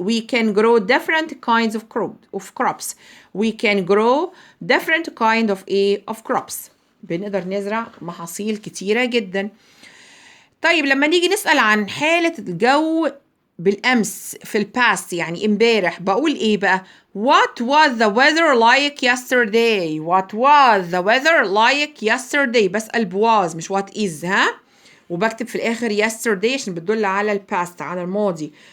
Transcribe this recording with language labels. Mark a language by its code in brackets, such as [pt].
[en] we can grow different kinds of crops. we can grow different kind of crops. [ar] بنقدر نزرع محاصيل كتيرة جدا. طيب لما نيجي نسأل عن حالة الجو بالامس في الباست يعني امبارح بقول ايه بقى؟ [en] What was the weather like yesterday? What was the weather like yesterday؟ [ar] بسأل [en] was [ar] مش [en] what is. [ar] ها؟ وبكتب في الاخر yesterday عشان بتدل على الباست، على الماضي.